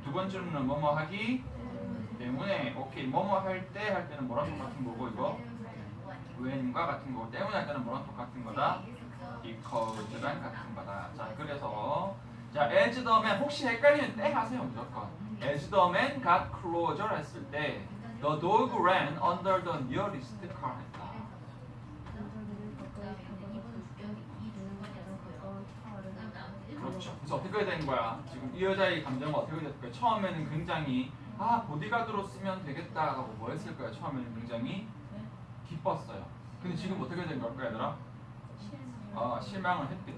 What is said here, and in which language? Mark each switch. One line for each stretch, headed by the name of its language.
Korean: 두 번째로는 뭐뭐 하기 때문에. 오케이. 뭐뭐 할 때는 뭐랑 똑같은 거고 이거 when과 같은 거고 때문에 할 때는 뭐랑 똑같은 거다. because랑 같은 거다. 자 그래서 자 as the man 혹시 헷갈리면 땡 하세요 무조건.
English: as the man got closer
Korean: 했을 때
English: the dog ran under the nearest car
Korean: 했다. 남자들은 가까이 다가갔을 때 개는 가장 가까운 차 아래로 그렇죠. 그래서 어떻게 된 거야? 지금 이 여자의 감정은 어떻게 됐을까요? 처음에는 굉장히 보디가드로 쓰면 되겠다 하고 뭐 했을 거야? 처음에는 굉장히 기뻤어요. 근데 지금 어떻게 된 걸까 얘들아? 실망을 했겠죠.